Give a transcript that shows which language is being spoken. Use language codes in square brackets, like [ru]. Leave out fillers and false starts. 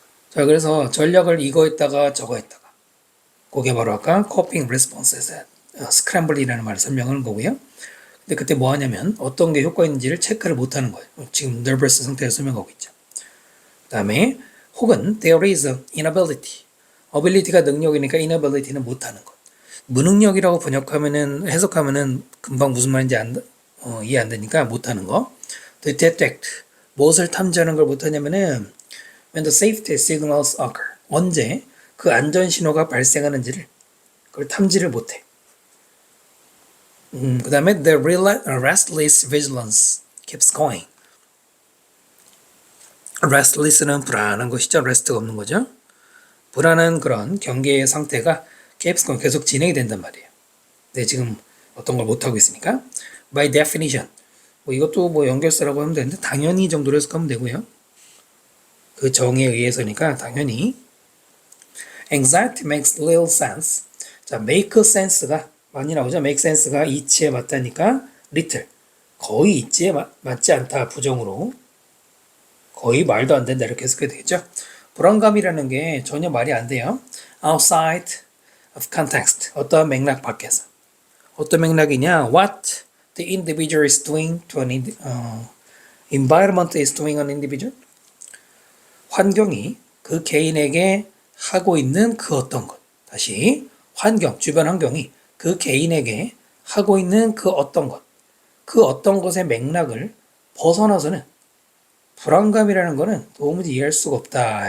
[ko] 자, 그래서 전략을 이거 했다가 저거 했다가, 그게 바로 아까 coping responses, scramble이라는 말을 설명하는 거고요. 근데 그때 뭐 하냐면 어떤 게 효과 있는지를 체크를 못 하는 거예요. 지금 nervous 상태에서 설명하고 있죠. [en] 그 다음에 혹은 there is a inability. [ko] ability가 능력이니까 inability는 못 하는 것. 무능력이라고 번역하면은, 해석하면은 금방 무슨 말인지 이해 안 되니까 못 하는 거. [en] to detect. [ko] 무엇을 탐지하는 걸 못 하냐면은 [en] when the safety signals occur. [ko] 언제 그 안전 신호가 발생하는지를, 그걸 탐지를 못 해. [en] 그 다음에 the restless vigilance keeps going. [ko] restless는 불안한 것이죠. rest가 없는 거죠. 불안한 그런 경계의 상태가 [en] keeps going, [ko] 계속 진행이 된단 말이에요. 네, 지금 어떤 걸 못하고 있으니까. [en] by definition. [ko] 뭐 이것도 뭐 연결사라고 하면 되는데 당연히 정도로 해석하면 되고요. 그 정의에 의해서니까 당연히. [en] anxiety makes little sense. [ko] 자, make sense가 많이 나오죠. make sense가 이치에 맞다니까 little. 거의 이치에 맞지 않다. 부정으로. 거의 말도 안 된다. 이렇게 해석해야 되겠죠. 불안감이라는 게 전혀 말이 안 돼요. [en] outside of context. [ko] 어떠한 맥락 밖에서. 어떤 맥락이냐? [en] what the individual is doing to an environment is doing an individual. [ko] 환경이 그 개인에게 하고 있는 그 어떤 것. 다시 환경, 주변 환경이 그 개인에게 하고 있는 그 어떤 것. 그 어떤 것의 맥락을 벗어나서는 불안감이라는 거는 도무지 이해할 수가 없다.